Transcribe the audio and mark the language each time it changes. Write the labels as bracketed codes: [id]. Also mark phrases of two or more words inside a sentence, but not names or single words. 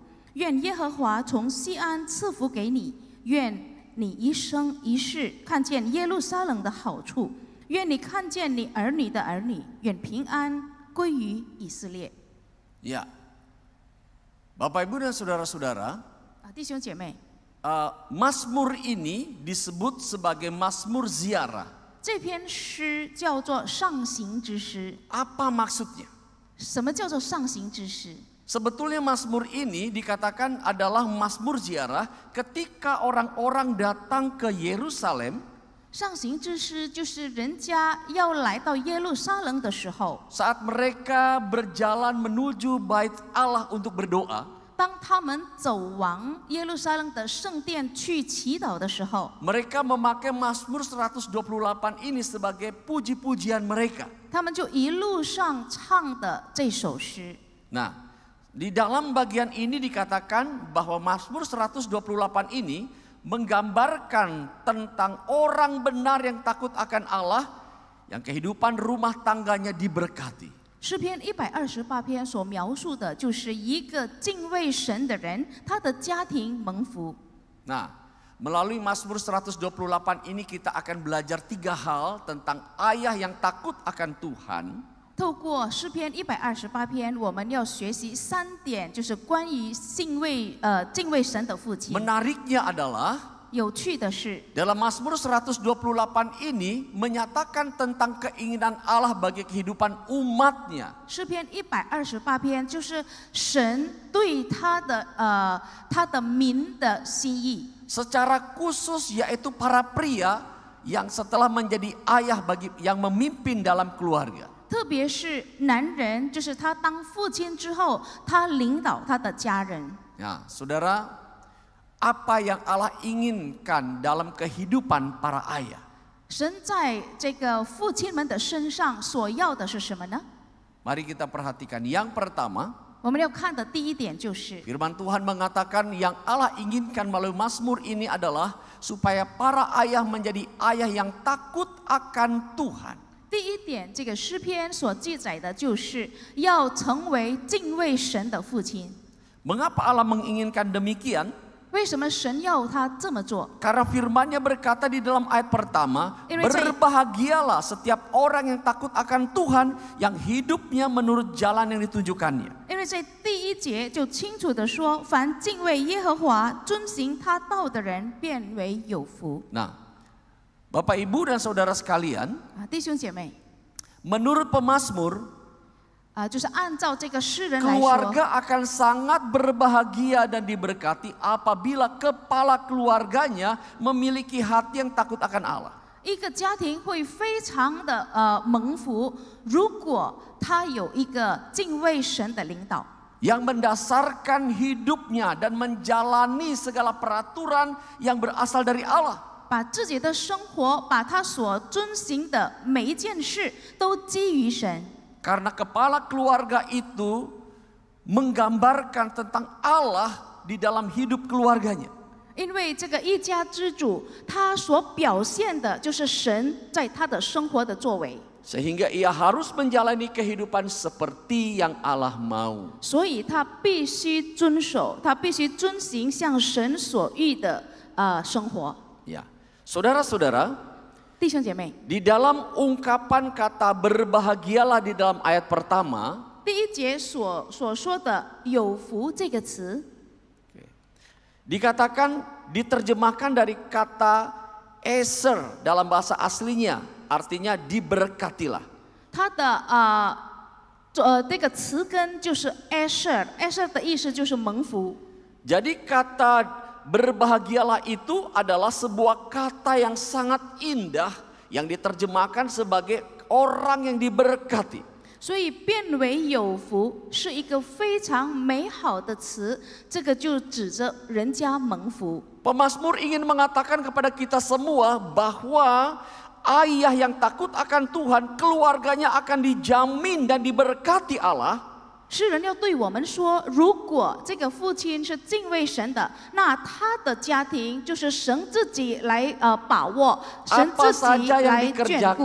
[zh] 愿耶和华从西安赐福给你，愿你一生一世看见耶路撒冷的好处，愿你看见你儿女的儿女，愿平安归于以色列。 [id] Ya, Bapak Ibu dan saudara-saudara, [zh] 弟兄姐妹， [id] Mazmur ini disebut sebagai Mazmur ziarah. [zh] 这篇诗叫做上行之诗。 [id] Apa maksudnya? [zh] 什么叫做上行之诗？ [id] Sebetulnya Mazmur ini dikatakan adalah Mazmur ziarah ketika orang-orang datang ke Yerusalem. [zh] 上行之诗就是人家要来到耶路撒冷的时候， [id] Saat mereka berjalan menuju bait Allah untuk berdoa, [zh] 当他们走往耶路撒冷的圣殿去祈祷的时候， [id] mereka memakai Mazmur 128 ini sebagai puji-pujian mereka. [zh] 他们就一路上唱的这首诗。 [id] Nah, di dalam bagian ini dikatakan bahwa Mazmur 128 ini menggambarkan tentang orang benar yang takut akan Allah, yang kehidupan rumah tangganya diberkati. [zh] 诗篇128篇所描述的就是一个敬畏神的人，他的家庭蒙福。 [id] Nah, melalui Mazmur 128 ini kita akan belajar 3 hal tentang ayah yang takut akan Tuhan. [zh] 透过诗篇128篇，我们要学习3点，就是关于敬畏神的父亲。 [id] Menariknya adalah [zh] 有趣的是， [id] dalam Mazmur 128 ini menyatakan tentang keinginan Allah bagi kehidupan umatnya. [zh] 诗篇128篇就是神对他的民的心意。 [id] Secara khusus yaitu para pria yang setelah menjadi ayah bagi yang memimpin dalam keluarga. [zh] 特别是男人，就是他当父亲之后，他领导他的家人。 [id] Ya, saudara, apa yang Allah inginkan dalam kehidupan para ayah? [zh] 神在这个父亲们的身上所要的是什么呢？ [id] Mari kita perhatikan. Yang pertama, [zh] 我们要看的第一点就是， [id] firman Tuhan mengatakan yang Allah inginkan melalui Mazmur ini adalah supaya para ayah menjadi ayah yang takut akan Tuhan. [zh] 第一点，这个诗篇所记载的就是要成为敬畏神的父亲。 [id] Mengapa Allah menginginkan demikian? [zh] 为什么神要他这么做？ [id] Karena firman-Nya berkata di dalam ayat pertama, Ini saya- berbahagialah setiap orang yang takut akan Tuhan, yang hidupnya menurut jalan yang ditunjukkannya. [zh] 因为在第一节就清楚的说，凡敬畏耶和华、遵行他道的人，变为有福。 [id] Nah, Bapak Ibu dan Saudara sekalian, [zh] 弟兄姐妹， [id] Menurut pemazmur, [zh] 就是按照这个诗人来说， [id] keluarga akan sangat berbahagia dan diberkati apabila kepala keluarganya memiliki hati yang takut akan Allah. [zh] 一个家庭会非常的蒙福，如果他有一个敬畏神的领导， [id] yang mendasarkan hidupnya dan menjalani segala peraturan yang berasal dari Allah. [zh] 把自己的生活，把他所遵行的每一件事都基于神。 [id] Karena kepala keluarga itu menggambarkan tentang Allah di dalam hidup keluarganya. [zh] 因为这个一家之主，他所表现的就是神在他的生活的作为， [id] Sehingga ia harus menjalani kehidupan seperti yang Allah mau. [zh] 所以他必须遵守，他必须遵行像神所欲的生活。 [id] Ya, saudara-saudara, [zh] 弟兄姐妹， [id] di dalam ungkapan kata berbahagialah di dalam ayat pertama, [zh] 第一节所说的“有福”这个词， [id] dikatakan diterjemahkan dari kata eser dalam bahasa aslinya, artinya diberkatilah. [zh] 它的这个词根就是 asher 的意思就是蒙福。 [id] Jadi kata berbahagialah itu adalah sebuah kata yang sangat indah yang diterjemahkan sebagai orang yang diberkati. [zh] 所以变为有福是一个非常美好的词，这个就指着人家蒙福。 [id] Pemazmur ingin mengatakan kepada kita semua bahwa ayah yang takut akan Tuhan, keluarganya akan dijamin dan diberkati Allah. [zh] 诗人要对我们说，如果这个父亲是敬畏神的，那他的家庭就是神自己来把握，神自己来眷顾。